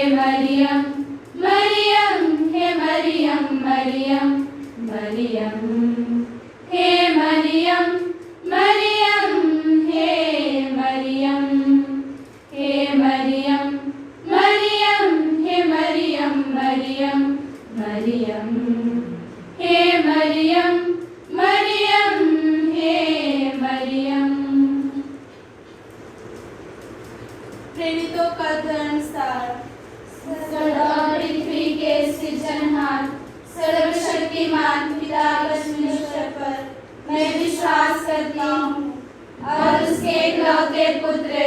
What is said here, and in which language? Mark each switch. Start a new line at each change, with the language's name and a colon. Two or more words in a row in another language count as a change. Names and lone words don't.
Hindi: मरियम मरियम हे मरियम मरियम मरियम हे मरियम मरियम हे मरियम हे मरियम मरियम हे मरियम मरियम मरियम हे मरियम मरियम हे मरियम। प्रेरितों का धर्मसार। स्वर्ग और पृथ्वी के सृजनहार सर्वशक्तिमान पिता परमेश्वर पर मैं विश्वास करती हूँ और उसके इकलौते पुत्र